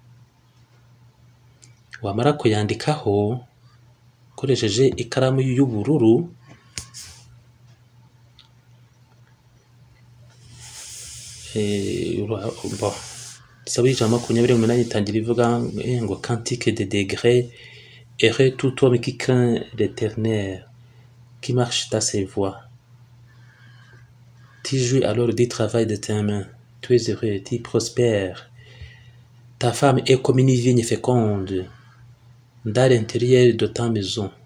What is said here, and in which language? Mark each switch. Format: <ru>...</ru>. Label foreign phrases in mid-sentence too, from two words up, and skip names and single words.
<rw>Wamara kuyandikaho ukoresheje ikaramu y'ubururu, zaburi y'128 itangira ivuga ngo</rw> <fr>cantique de degrés, heureux tout homme qui craint l'Éternel, qui marche dans ses voies. Tu jouis alors du travail de tes mains, tu es heureux, tu prospères. Ta femme est comme une vigne féconde dans l'intérieur de ta maison.</fr>